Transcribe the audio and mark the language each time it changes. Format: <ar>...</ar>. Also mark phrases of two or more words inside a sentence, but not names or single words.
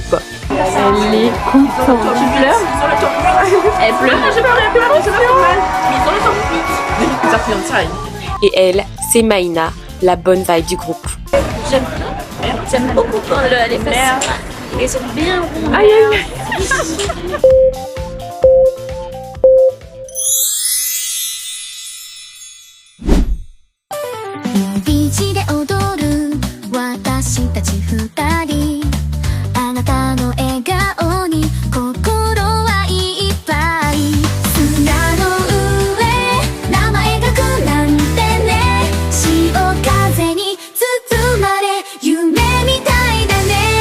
<fr>Elle est contente. Tu pleures? Elle pleure. J'ai pas rien pleuré, c'est normal. Mais ça fait un time. Et elle, c'est Maïna, la bonne vibe du groupe. J'aime beaucoup quand les fesses. Ils sont bien ronds. Aïe aïe.</fr> <ja>ビーチで踊る私たち二人あなたの笑顔に心はいっぱい砂の上名前書くなんてね潮風に包まれ夢みたいだね</ja>